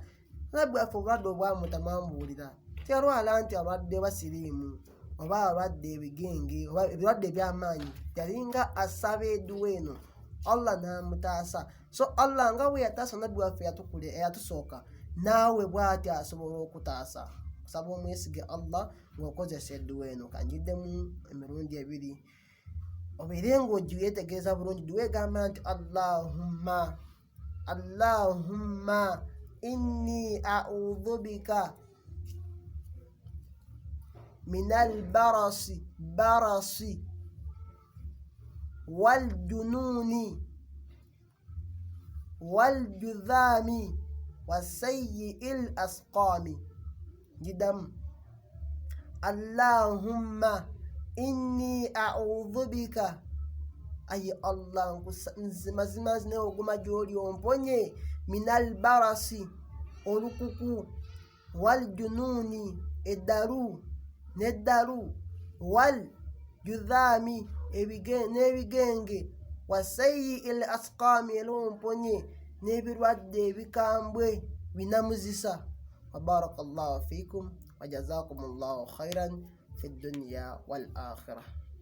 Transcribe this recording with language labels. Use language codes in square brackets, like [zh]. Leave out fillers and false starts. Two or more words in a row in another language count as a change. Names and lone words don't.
[lg] Nabbi waffe obulwadde obwamutamwambuulira teyalwala nti alwadde basiriimu oba alwadde ebigenge oba ebirwadde ebyamaanyi, yalinga asaba edduwa eno Allah n'amutaasa. So Allah nga bwe yataasa nabbi waffe eyatusooka, naawe bw'ati asobola okutaasa. Kusaba omwesige Allah ng'okozesa edduwa eno. Kanjiddemu emirundi ebiri obeere ng'ogiyetegereza bulungi. Dduwa egamba nti [ar] اللهم إني أعوذ بك من البرص والجنون والجذام وسيئ الأسقام. [lg] Jidam [ar] اللهم إني أعوذ بك, [lg] ayi Allah mazima zine oguma gy'oli omponye, [ar] من البرص [lg] olukuku, [ar] والجنون [lg] eddalu n'eddalu, [ar] والجذام [lg] n'ebigenge, [ar] وسيئ الأسقام [lg] era omponye n'ebirwadde ebikambwe binamuzisa. [ar] وبارك الله فيكم وجزاكم الله خيرا في الدنيا والآخرة.